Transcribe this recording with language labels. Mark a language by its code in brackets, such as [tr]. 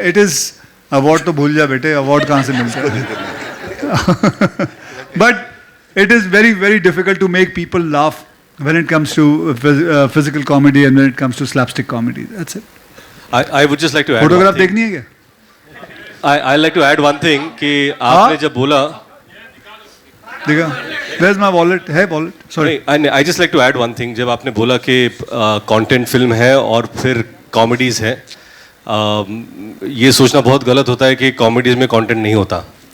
[hi] It is award तो भूल जा बेटे, award कहाँ से मिलता है? [en] But it is very, very difficult to make people laugh when it comes to physical comedy and when it comes to slapstick comedy. That's it. I would just like to add Photograph one thing. [hi] देखनी है क्या? [en] I like to add one thing [hi] कि आपने जब बोला [en] देखा? Where's my wallet? है wallet? Sorry. I just like to add one thing. [hi] जब आपने बोला कि content film है और फिर comedies है, ये सोचना बहुत गलत होता है कि comedies में content नहीं होता.